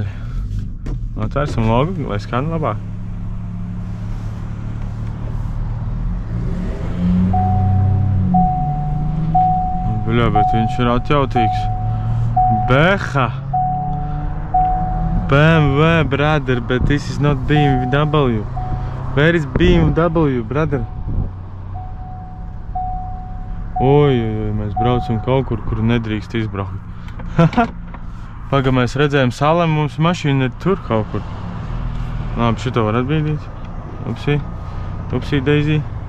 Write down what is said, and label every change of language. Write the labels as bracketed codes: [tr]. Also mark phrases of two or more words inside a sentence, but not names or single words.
[lv] Atvērsim logu, lai skan labāk. Bļā, bet viņš ir atjautīgs. Beha! [en] BMW, brother, but this is not BMW. Where is BMW, brother? [lv] Oj, mēs braucam kaut kur nedrīkst izbraukt. Paga, mēs redzējām salem, mums mašīna ir tur kaut kur. Labi, šito var atbīdīt. Upsī, Daisy.